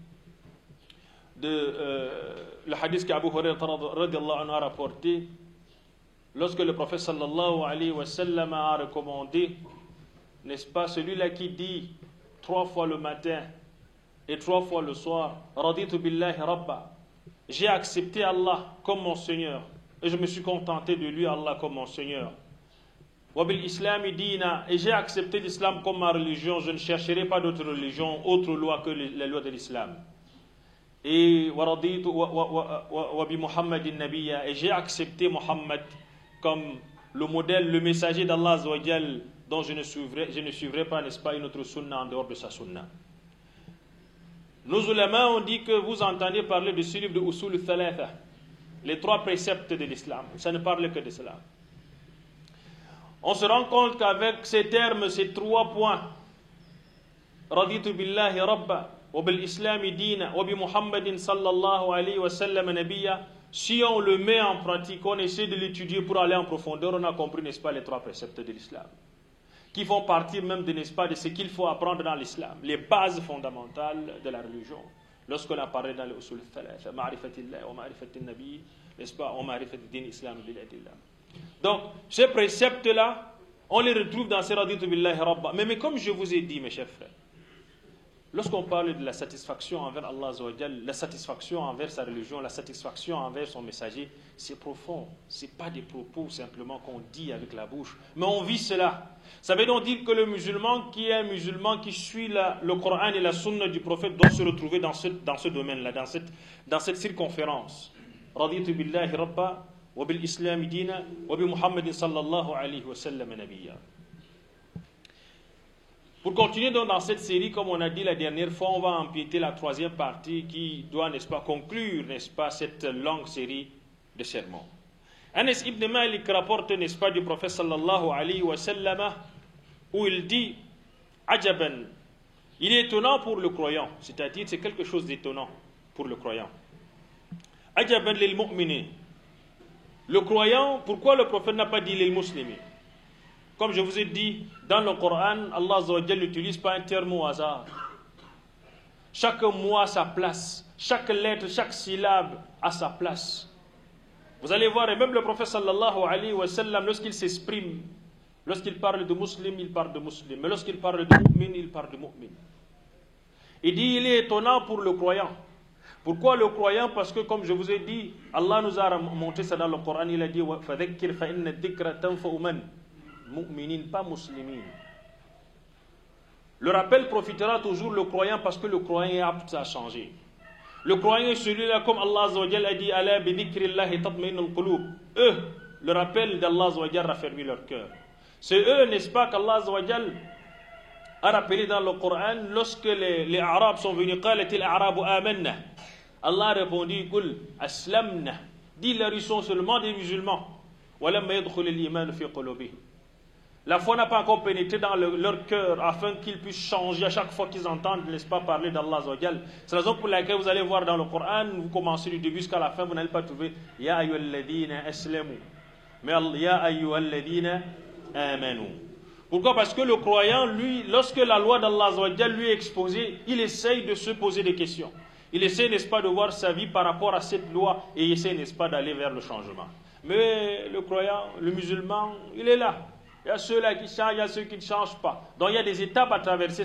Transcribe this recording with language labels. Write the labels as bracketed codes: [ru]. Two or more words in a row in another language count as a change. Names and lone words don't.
[fr] qu'Abu Hurayrah [ar] رضي الله عنه [fr] a rapporté, lorsque le prophète [ar] صلى الله عليه وسلم [fr] a recommandé, n'est-ce pas, celui-là qui dit 3 fois le matin et 3 fois le soir, [ar] رضيت بالله ربا, [fr] j'ai accepté Allah comme mon Seigneur et je me suis contenté de lui, Allah, comme mon Seigneur. [ar] وبالإسلام دينا, [fr] et j'ai accepté l'islam comme ma religion, je ne chercherai pas d'autre religion, autre loi que la loi de l'islam. [ar] Et ورضيت وبمحمد نبيا, [fr] et j'ai accepté Muhammad comme le modèle, le messager d'Allah [ar] عز وجل, [fr] dont je ne suivrai pas, n'est-ce pas, une autre sunna en dehors de sa sunna. Nos ulama ont dit que vous entendez parler de ce livre de Usul al-Thalatha, les 3 préceptes de l'islam. Ça ne parle que de cela. On se rend compte qu'avec ces termes, ces 3 points, [ar] رضيت بالله ربا، وبالإسلام دينا، وبمحمد صلى الله عليه وسلم نبيا, [fr] si on le met en pratique, on essaie de l'étudier pour aller en profondeur, on a compris, n'est-ce pas, les 3 préceptes de l'islam, qui font partie même de, n'est-ce pas, de ce qu'il faut apprendre dans l'islam, les bases fondamentales de la religion. Lorsqu'on a parlé dans le usul al-thalatha, [ar] معرفة الله ومعرفة النبي, [fr] n'est-ce pas, [ar] ومعرفة دين الإسلام بالأدلة. [fr] Donc, ces préceptes-là, on les retrouve dans ces [ar] رضيت بالله ربا. [fr] Mais comme je vous ai dit, mes chers frères, lorsqu'on parle de la satisfaction envers Allah [ar] عز وجل, [fr] la satisfaction envers sa religion, la satisfaction envers son messager, c'est profond. Ce n'est pas des propos simplement qu'on dit avec la bouche, mais on vit cela. Ça veut donc dire que le musulman qui est un musulman qui suit le Coran et la sunna du prophète doit se retrouver dans ce domaine-là, dans cette circonférence. [ar] رضيت بالله ربا، وبالإسلام دينا، وبمحمد صلى الله عليه وسلم نبيا. [fr] Pour continuer donc dans cette série, comme on a dit la dernière fois, on va empiéter la 3e partie qui doit, n'est-ce pas, conclure, n'est-ce pas, cette longue série de sermons. Anas ibn Malik rapporte, n'est-ce pas, du prophète [ar] صلى الله عليه وسلم, [fr] où il dit, Ajaban, il est étonnant pour le croyant, c'est-à-dire c'est quelque chose d'étonnant pour le croyant. [ar] عجبا للمؤمن. [fr] Le croyant, pourquoi le prophète n'a pas dit [ar] للمسلم? [fr] Comme je vous ai dit, dans le Coran, Allah [ar] عز وجل [fr] n'utilise pas un terme au hasard. Chaque mot a sa place, chaque lettre, chaque syllabe a sa place. Vous allez voir, et même le prophète [ar] صلى الله عليه وسلم, [fr] lorsqu'il s'exprime, lorsqu'il parle de musulman, il parle de musulman. Mais lorsqu'il parle de mu'min, il parle de mu'min. Il dit, il est étonnant pour le croyant. Pourquoi le croyant? Parce que, comme je vous ai dit, Allah nous a montré ça dans le Coran. Il a dit, [ar] فَذَكِّرْ فَإِنَّ الذِّكْرَ تَنْفَعُ مَنْ mu'minin, [fr] pas muslimin. Le rappel profitera toujours le croyant parce que le croyant est apte à changer. Le croyant est celui-là, comme Allah [ar] عز وجل [fr] a dit, [ar] ألا بذكر الله تطمئن القلوب. [fr] Eux, le rappel d'Allah [ar] عز وجل [fr] raffermit leur cœur. C'est eux, n'est-ce pas, qu'Allah [ar] عز وجل [fr] a rappelé dans le Coran lorsque les Arabes sont venus. [ar] قالت الأعراب آمنا. [fr] Allah a répondu, [ar] قل أسلمنا. [fr] Dis-leur, ils sont seulement des musulmans. [ar] ولما يدخل الإيمان في قلوبهم. [fr] La foi n'a pas encore pénétré dans leur cœur afin qu'ils puissent changer à chaque fois qu'ils entendent, n'est-ce pas, parler d'Allah [ar] عز وجل. [fr] C'est la raison pour laquelle vous allez voir dans le Coran, vous commencez du début jusqu'à la fin, vous n'allez pas trouver [ar] يا أيها الذين أسلموا, [fr] mais [ar] يا أيها الذين آمنوا. [fr] Pourquoi? Parce que le croyant, lui, lorsque la loi d'Allah [ar] عز وجل [fr] lui est exposée, il essaye de se poser des questions. Il essaie, n'est-ce pas, de voir sa vie par rapport à cette loi et il essaie, n'est-ce pas, d'aller vers le changement. Mais le croyant, le musulman, il est là. Il y a ceux-là qui changent, il y a ceux qui ne changent pas. Donc il y a des étapes à traverser.